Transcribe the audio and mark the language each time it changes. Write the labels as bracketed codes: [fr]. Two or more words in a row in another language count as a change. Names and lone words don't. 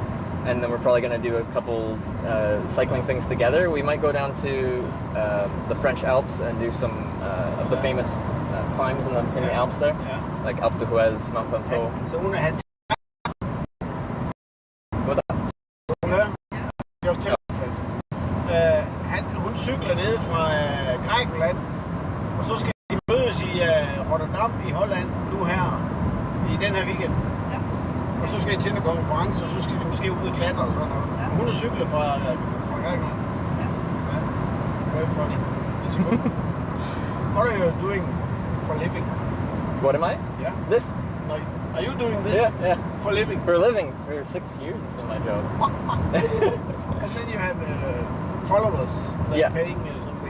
[en] And then we're probably going to do a couple cycling things together. We might go down to the French Alps and do some of the famous climbs in the Alps there. Yeah. Like Alpe d'Huez, Mont Ventoux. Luna had. What's up? Luna? Just tell [da] hun cykler ned fra Grækenland, og så skal de mødes i Rotterdam i Holland nu her i den her weekend. Ja. Og så skal de til en konference, og så skal de måske ud og klatre og sådan noget. Ja. Hun er cyklet fra Grækenland. Ja. [en] Very funny. It's good. What are you doing for living? What am I? Yeah. This? No, are you doing this? Yeah. For living? For a living. For 6 years it's been my job. And then you have followers that paying you something.